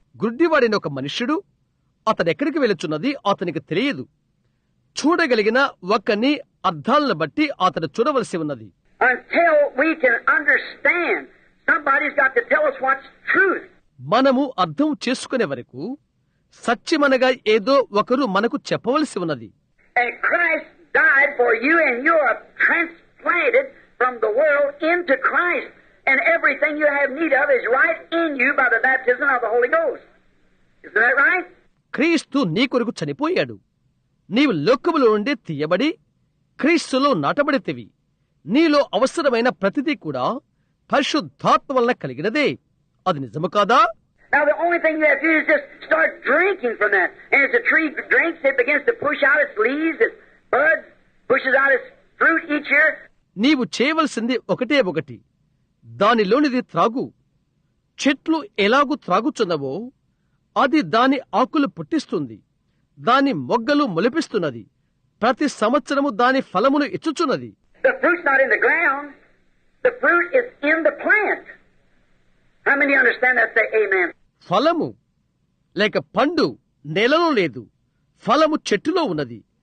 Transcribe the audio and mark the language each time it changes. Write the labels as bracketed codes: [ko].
[te] గుడ్డివాడైన ఒక మనుష్యుడు అతడెక్కడికి వెళుచున్నది అతనికి తెలియదు. చూడగలిగిన ఒకని అర్థాలను బట్టి అతడు చూడవలసి ఉన్నది. [en] Until we can understand, somebody's got to tell us what's truth. [te] మనము అర్థం చేసుకునే వరకు సత్యమనగా ఏదో ఒకరు మనకు చెప్పవలసి ఉన్నది. [en] And Christ died for you, and you are transplanted from the world into Christ. And everything you have need of is right in you by the baptism of the Holy Ghost. Isn't that right? [te] క్రీస్తు నీ కొరకు చనిపోయాడు. నీవు లోకములో నుండి తీయబడి క్రీస్తులో నాటబడితివి. నీలో అవసరమైన ప్రతిదీ కూడా పరిశుద్ధాత్మ వలన కలిగినదే. అది నిజము కాదా? [en] Now the only thing you have to do is just start drinking from that. And as the tree drinks, it begins to push out its leaves, its buds, pushes out its fruit each year. [te] నీవు చేయవలసింది ఒకటే ఒకటి. దానిలోనిది త్రాగు. చెట్లు ఎలాగూ త్రాగుచున్నవో అది దాని ఆకులు పుట్టిస్తుంది, దాని మొగ్గలు మొలిపిస్తున్నది, ప్రతి సంవత్సరము దాని ఫలమును ఇచ్చుచున్నది. [en] The fruit's not in the ground. The fruit is in the plant. How many understand that? Say amen. [te] ఫలము లేక పండు నేలలో లేదు, ఫలము చెట్టులో ఉన్నది.